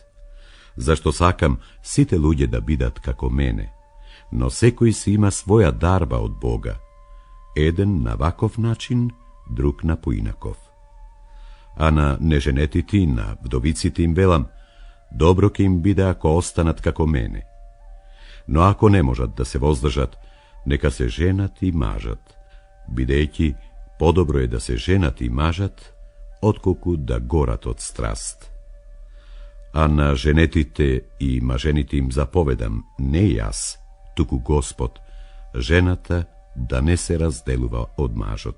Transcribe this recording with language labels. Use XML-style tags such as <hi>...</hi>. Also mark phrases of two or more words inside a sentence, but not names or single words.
<mk>Зашто сакам сите луѓе да бидат како мене, но секој си има своја дарба од Бога, еден на ваков начин, друг на поинаков. А на неженетите и на вдовиците им велам, добро ќе им биде ако останат како мене. Но ако не можат да се воздражат, нека се женат и мажат. Бидејќи, подобро је да се женат и мажат, отколико да горат од страст. А на женетите и маженитим заповедам, не јас, туку Господ, жената да не се разделува од мажот.</mk>